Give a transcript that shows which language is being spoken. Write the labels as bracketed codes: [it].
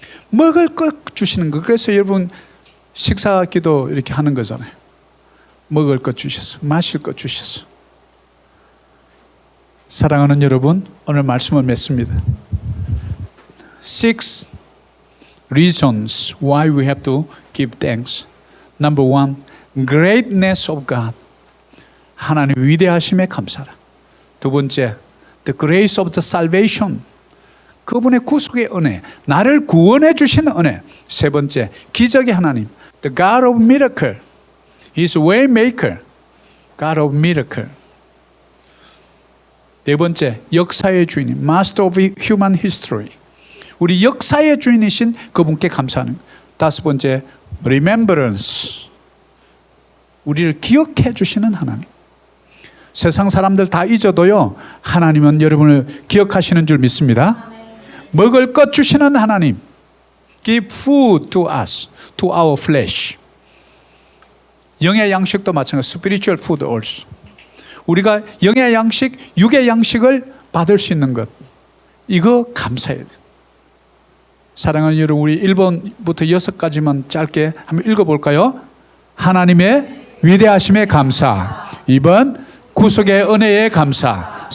[ko] 먹을 것 주시는 거. 그래서 여러분 식사 기도 이렇게 하는 거잖아요. 먹을 것 주셨어. 마실 것 주셨어. 사랑하는 여러분, 오늘 말씀을 맺습니다. [en] 6 reasons why we have to give thanks. Number 1, greatness of God. [ko] 하나님의 위대하심에 감사하라. 두 번째, [en] the grace of the salvation. [ko] 그분의 구속의 은혜, 나를 구원해 주시는 은혜. 세 번째, 기적의 하나님, [en] the God of miracle. He is way maker, God of miracle. [ko] 네 번째, 역사의 주인, [en] Master of human history. [ko] 우리 역사의 주인이신 그분께 감사하는 것. 다섯 번째, remembrance. 우리를 기억해 주시는 하나님. 세상 사람들 다 잊어도요, 하나님은 여러분을 기억하시는 줄 믿습니다. 먹을 것 주시는 하나님. [en] Give food to us, to our flesh. [ko] 영의 양식도 마찬가지. [en] Spiritual food also. [ko] 우리가 영의 양식, 육의 양식을 받을 수 있는 것. 이거 감사해야 돼요. 사랑하는 여러분, 우리 1번부터 6가지만 짧게 한번 읽어볼까요? 하나님의 위대하심에 감사. 2번, 구속의 은혜에 감사.